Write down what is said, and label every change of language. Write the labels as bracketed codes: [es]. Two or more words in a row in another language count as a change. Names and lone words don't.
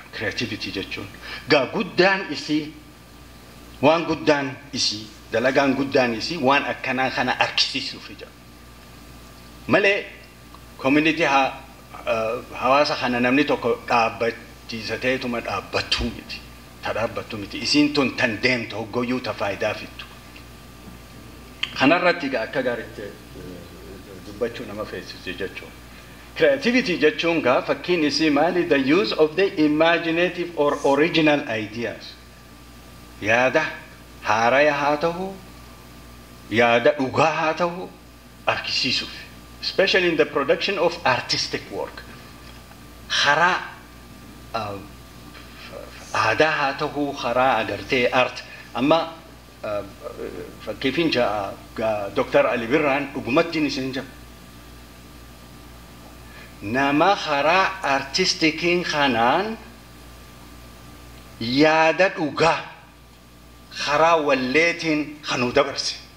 [om] Creativity jechuun gaa guddaan isii waan guddaan isii dalagaan guddaan isii waan akkanaa kana argisiisuuf jira malee community hawaasa kana namni tokko dhaabbachiisateetuma dhaabbattuu miti ta dhaabbattuu miti isiin tun tan deemtu hoggoyyuu ta faayidaa fittu kanarratti akka gaariitti dubbachuu nama feesisu jechuudha. [en] Creativity [om] jechuun gaa fakkiin isii maali [en] the use of the imaginative or original ideas. [om] Yaada haaraya haa ta'u, yaada dhugaa haa ta'u argisiisuuf. [en] Especially in the production of artistic work. [om] Karaa aadaa haa ta'u, karaa agartee art. Amma fakkiifin Dr. Ali Birraan dhugumattiin isin jira. Nama karaa artistikiin kanaan yaada dhugaa karaa walleetiin kanuu dabarse.